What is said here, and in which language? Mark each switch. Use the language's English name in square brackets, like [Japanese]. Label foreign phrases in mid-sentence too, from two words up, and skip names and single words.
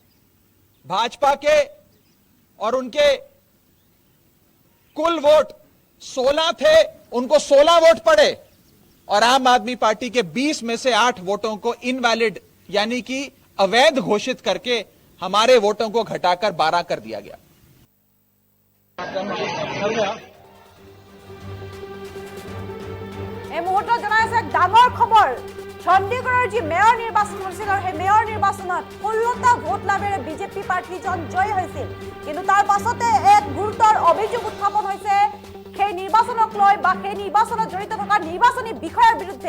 [Hindi] भाजपा के और उनके कुल वोट 16 थे, उनको 16 वोट पड़े और आम आदमी पार्टी के 20 में से 8 वोटों को इनवैलिड यानी कि अवैध घोषित करके हमारे वोटों को घटाकर 12 कर दिया गया। [Assamese] এই মুহূৰ্তত জনাই আছে ডাঙৰ খবৰ, চণ্ডীগড়ৰ যি মেয়ৰ নিৰ্বাচন হৈছিল আৰু সেই মেয়ৰ নিৰ্বাচনত 16টা ভোট লাভেৰে বিজেপি প্ৰাৰ্থীজন জয়ী হৈছিল। কিন্তু তাৰ পাছতে এক গুৰুতৰ অভিযোগ উত্থাপন হৈছে সেই নিৰ্বাচনক লৈ বা সেই নিৰ্বাচনত জড়িত থকা নিৰ্বাচনী বিষয়াৰ বিৰুদ্ধে।